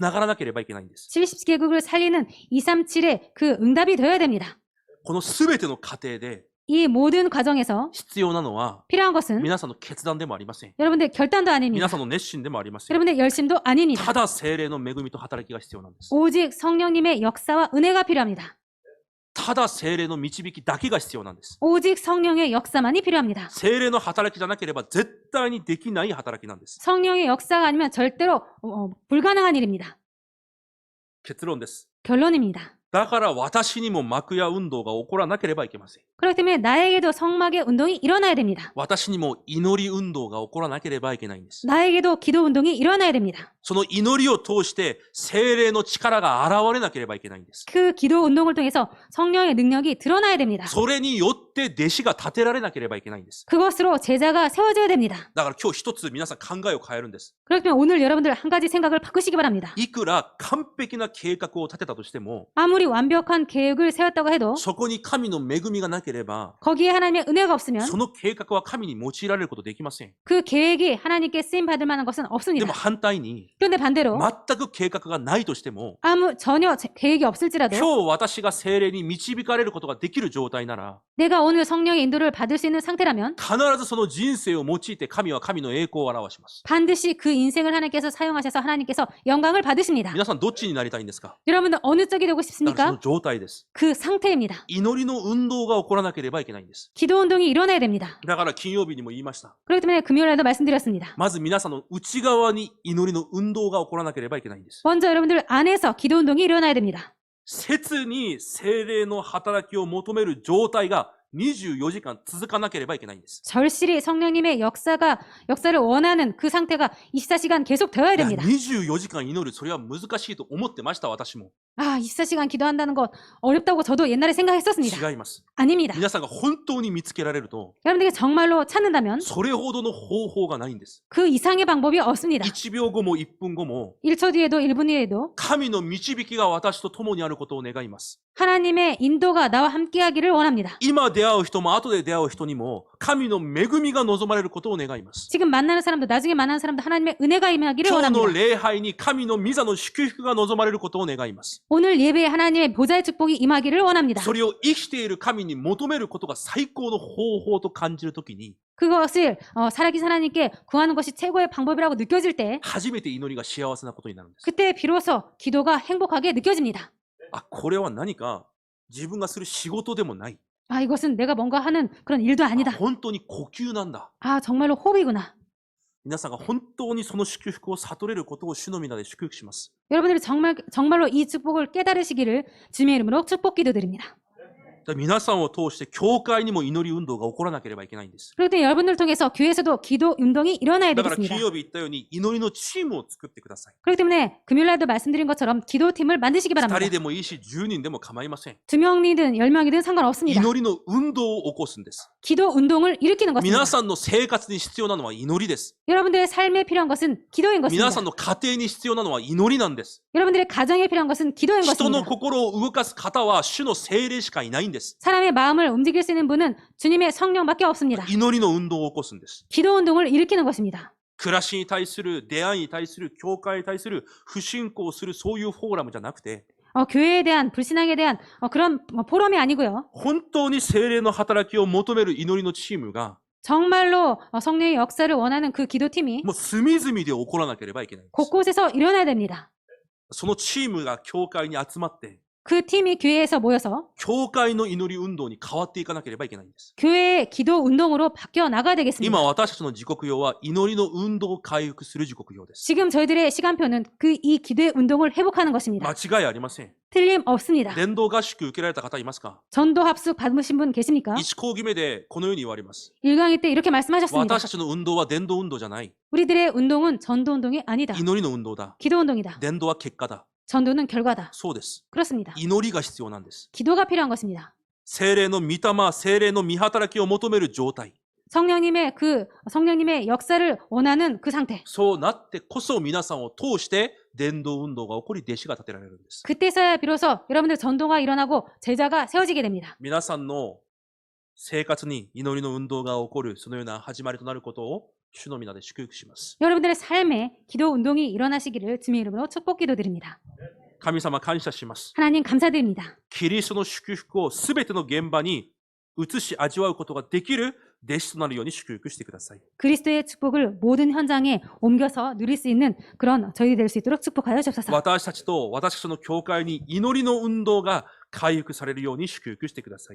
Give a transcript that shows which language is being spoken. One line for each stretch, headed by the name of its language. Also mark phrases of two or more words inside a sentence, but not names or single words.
Korean: 70개국을 살리는 237의 그 응답이 되어야 됩니다.
Japanese: このすべての過程で
Korean: 이 모든 과정에서
Japanese: 必要なのは
Korean: 필요한 것은
Japanese: 皆さんの決断でもありません。
Korean: 여러분들 결단도 아닙니다.
Japanese: 皆さんの熱心でもありません。
Korean: 여러분들 열심도 아닙니다.
Japanese: ただ聖霊の恵みと働きが必要なんです。
Korean: 오직 성령님의 역사와 은혜가 필요합니다.
Japanese: ただ聖霊の導きだけが必要なんです。
Korean: 오직 성령의 역사만이 필요합니다.
Japanese: 聖霊の働きじゃなければ絶対にできない働きなんです。
Korean: 성령의 역사가 아니면 절대로 불가능한 일입니다.
Japanese: 結論です。
Korean: 결론입니다.
Japanese: だから私にも幕や運動が起こらなければいけません。
Korean: 그렇기 때문에 나에게도 성막의 운동이 일어나야 됩니다.
Japanese: 私にも祈り運動が起こらなければいけないんです。
Korean: 나에게도 기도 운동이 일어나야 됩니다.
Japanese: その祈りを通して聖霊の力が現れなければいけないんです。
Korean: 그 기도 운동을 통해서 성령의 능력이 드러나야 됩니다.
Japanese: それによって弟子が立てられなければいけないんです。
Korean: 그것으로 제자가 세워져야 됩니다.
Japanese: だから今日一つ皆さん考えを変えるんです。
Korean: 그렇기 때문에 오늘 여러분들 한 가지 생각을 바꾸시기 바랍니다.
Japanese: いくら完璧な計画を立てたとしても
Korean: 아무리 완벽한 계획을 세웠다고 해도
Japanese: そこに神の恵みがなければ
Korean: 거기에 하나님의 은혜가 없으면
Japanese: その計画は神に用いられることできません。
Korean: 그 계획이 하나님께 쓰임 받을 만한 것은
Japanese: で
Korean: 없습니다.
Japanese: も反対に
Korean: 그런데 반대로
Japanese: 全く計画がないとしても
Korean: 전혀 계획이 없을지라도
Japanese: 今日私が聖霊に導かれることができる状態なら
Korean: 내가 오늘 성령의 인도를 받을 수 있는 상태라면
Japanese: 必ずその人生を用いて神は神の栄光を表します。
Korean: 반드시 그 인생을 하나님께서 사용하셔서 하나님께서 영광을 받으십니다.
Japanese: 皆さんどっちになりたいんですか？
Korean: 여러분들 어느 쪽이 되고
Japanese: だからその
Korean: 싶습니까?
Japanese: 状態です。
Korean: 그 상태입니다.
Japanese: 祈りの運動が起こらなければいけないんです。
Korean: 기도 운동이 일어나야 됩니다.
Japanese: だから金曜日にも言いました。
Korean: 그렇기 때문에 금요일에도 말씀드렸습니다.
Japanese: まず皆さんの内側に祈りの運動が起こらなければいけないんです。
Korean: 먼저 여러분들 안에서 기도 운동이 일어나야 됩니다.
Japanese: 切に聖霊の働きを求める状態が24時間続かなければいけないんです。
Korean: 절실히 성령님의 역사를 원하는 그 상태가 24시간 계속 되어야
Japanese: いや
Korean: 됩니다.
Japanese: 24時間祈る、それは難しいと思ってました、私も。
Korean: 아, 24시간 기도한다는 것 어렵다고 저도 옛날에 생각했었습니다.
Japanese: 違います。
Korean: 아닙니다.
Japanese: 皆さんが本当に見つけられると、
Korean: 여러분들이 정말로 찾는다면
Japanese: それほどの方法がないんです。
Korean: 그 이상의 방법이 없습니다.
Japanese: 1 秒後も1分後も、
Korean: 1초 뒤에도 1분 뒤에도
Japanese: 神の導きが私と共にあることを願います。
Korean: 하나님의 인도가 나와 함께하기를 원합니다.
Japanese: 今出会う人も後で出会う人にも、神の恵みが望まれることを願います。
Korean: 지금 만나는 사람도 나중에 만나는 사람도 하나님의 은혜가 임하기를
Japanese: 今日の
Korean: 원합니다.
Japanese: 礼拝に神の御座の祝福が望まれることを願います。
Korean: 오늘 예배에 하나님의 보좌의 축복이 임하기를 원합니다.
Japanese: それを生きている神に求めることが最高の方法と感じるときに、
Korean: 그것을 살아계신 하나님께 구하는 것이 최고의 방법이라고 느껴질 때
Japanese: 初めて祈りが幸せなことになるんです。
Korean: 그때 비로소 기도가 행복하게 느껴집니다.
Japanese: あ、これは何か自分がする仕事でもない。
Korean: 아, 이것은 내가 뭔가 하는 그런 일도
Japanese: あ
Korean: 아니다.
Japanese: 本当に呼吸なんだ。
Korean: 아, 정말로 호흡이구나.
Japanese: 皆さんが本当にその祝福を悟れることを主の皆で祝福します。
Korean: 여러분들이 정말로 이 축복을 깨달으시기를 주님의 이름으로 축복 기도드립니다.
Japanese: 皆さんを通して教会にも祈り運動が起こらなければいけないんです。
Korean: 그럴 때 여러분들 통해서 교회에서도 기도 운동이 일어나야
Japanese: だから
Korean: 되겠습니다.
Japanese: 金曜日言ったように祈りのチームを作ってください。
Korean: 그렇기 때문에 금요일날도 말씀드린 것처럼 기도팀을 만드시기
Japanese: 2
Korean: 바랍니다.
Japanese: 人でもいいし10人でも構いません。
Korean: 2명이든 10명이든 상관없습니다.
Japanese: 祈りの運動を起こすんです。
Korean: 기도 운동을 일으키는 것입니다.
Japanese: 皆さんの生活に必要なのは祈りです。
Korean: 여러분들의 삶에 필요한 것은 기도인
Japanese: 皆
Korean: 것입니다.
Japanese: さんの家庭に必要なのは祈りなんです。
Korean: 여러분들의 가정에 필요한 것은 기도인
Japanese: 人の
Korean: 것입니다.
Japanese: 心を動かす方は主の聖霊しかいないんです。
Korean: 사람의 마음을 움직일 수 있는 분은 주님의 성령밖에 없습니다.
Japanese: 祈りの運動を起こすんです。
Korean: 기도 운동을 일으키는 것입니다.
Japanese: 暮らしに対する、出会いに対する、教会に対する不信仰するそういうフォーラムじゃなくて、
Korean: 교회에 대한 불신앙에 대한 그런 포럼이 아니고요.
Japanese: 本当に聖霊の働きを求める祈りのチームが
Korean: 정말로 성령의 역사를 원하는 그 기도팀이
Japanese: もう隅々で起こらなければいけないんです。
Korean: 곳곳에서 일어나야 됩니다.
Japanese: そのチームが教会に集まって、
Korean: 그 팀이 교회에서 모여서
Japanese: 教会の祈り運動に変わっていかなければいけないんです。
Korean: 교회의 기도 운동으로 바뀌어 나가야 되겠습니다.
Japanese: 今私たちの時刻表は祈りの運動を回復する時刻表です。
Korean: 지금 저희들의 시간표는 이 기도의 운동을 회복하는 것입니다.
Japanese: 間違いありません。
Korean: 틀림없습니다.
Japanese: 伝道合宿受けられた方いますか？
Korean: 전도 합숙 받으신 분 계십니까?
Japanese: 1 講義目でこのように言われます。
Korean: 1강의 때 이렇게 말씀하셨습니다.
Japanese: 私たちの運動は伝道運動じゃない。
Korean: 우리들의 운동은 전도 운동이 아니다.
Japanese: 祈りの運動だ。
Korean: 기도 운동이다.
Japanese: 伝道は結果だ。
Korean: 전도는 결과다.
Japanese: そうです。
Korean: 그렇습니다.
Japanese: 祈りが必要なんです。
Korean: 기도가 필요한 것입니다.
Japanese: 聖霊の御霊、聖霊の御働きを求める状態。
Korean: 성령님의 역사를 원하는 그 상태.
Japanese: そうなってこそ皆さんを通して伝道運動が起こり弟子が立てられるんです。
Korean: 그때서야 비로소 여러분들 전도가 일어나고 제자가 세워지게 됩니다.
Japanese: 皆さんの生活に祈りの運動が起こるそのような始まりとなることを主の皆で祝福します。
Korean: 여러분들의 삶에 기도 운동이 일어나시기를 주님의 이름으로 축복 기도드립니다.
Japanese: 神様感謝します。
Korean: 하나님 감사드립니다.
Japanese: キリストの祝福をすべての現場に移し味わうことができる弟子となるように祝福してください。
Korean: 그리스도의 축복을 모든 현장에 옮겨서 누릴 수 있는 그런 저희 될 수 있도록 축복하여 주옵소서.
Japanese: 私たちと私たちの教会に祈りの運動が回復されるように祝福してください。